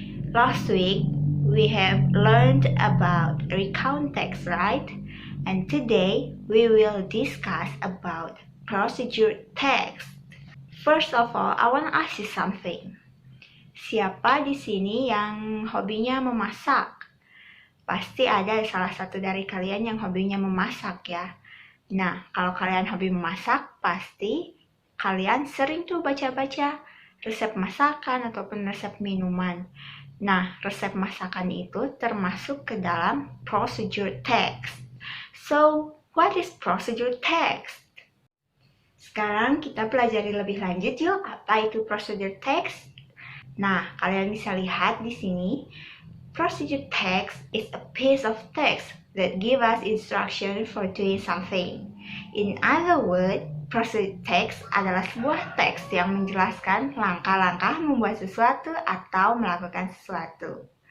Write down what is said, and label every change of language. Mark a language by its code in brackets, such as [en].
[en] Last week, we have learned about recount text, right? And today, we will discuss about procedure text. First of all, I want to ask you something. [id] Siapa di sini yang hobinya memasak? Pasti ada salah satu dari kalian yang hobinya memasak ya. Nah, kalau kalian hobi memasak, pasti kalian sering tuh baca-baca resep masakan ataupun resep minuman. Nah, resep masakan itu termasuk ke dalam procedure text. [en] So, what is procedure text? [id] Sekarang kita pelajari lebih lanjut yuk, apa itu procedure text? Nah, kalian bisa lihat di sini. [en] Procedure text is a piece of text that gives us instruction for doing something. In other words, [id] procedure text adalah sebuah teks yang menjelaskan langkah-langkah membuat sesuatu atau melakukan sesuatu.